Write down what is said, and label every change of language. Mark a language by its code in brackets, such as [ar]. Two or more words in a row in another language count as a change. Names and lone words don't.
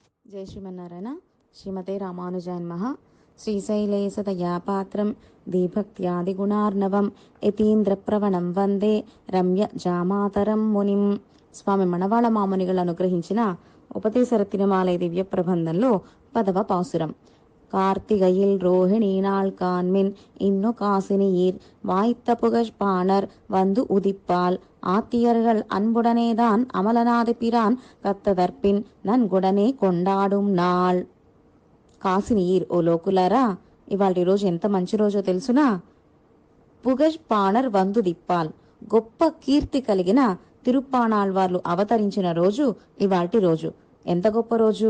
[sa] జై శ్రీమన్నారాయణ. శ్రీమతే రామానుజాయ నమః. శ్రీశైలేశతయాపాత్రం దీభక్త్యాదిగుణార్ణవం యతీంద్రప్రవణం వందే రమ్య జామాతరం మునిం. [te] స్వామి మణవాళ మామునిಗಳು అనుగ్రహించిన ఉపదేశర తిరుమాలయ దివ్య ప్రబంధంలో 10వ పాసురం. [ta] கார்த்திகையில் ரோஹிணி நாள் காண்மின் இன்னு காசினியீர் வாய்த்த புகழ்பாணர் வந்து உதிப்பால் ஆத்தியர்கள் அன்புடனேதான் அமலநாத பிரான் கத்ததற்பின் நன்குடனே கொண்டாடும் நாள். [te] కాసినీర్, ఓ లోకులారా, ఇవాళ రోజు ఎంత మంచి రోజో తెలుసునా? [ta] புகழ்பாணர் வந்து உதிப்பால், [te] గొప్ప కీర్తి కలిగిన తిరుప్పాణాళ్వార్లు అవతరించిన రోజు ఇవాల్టి రోజు. ఎంత గొప్ప రోజు!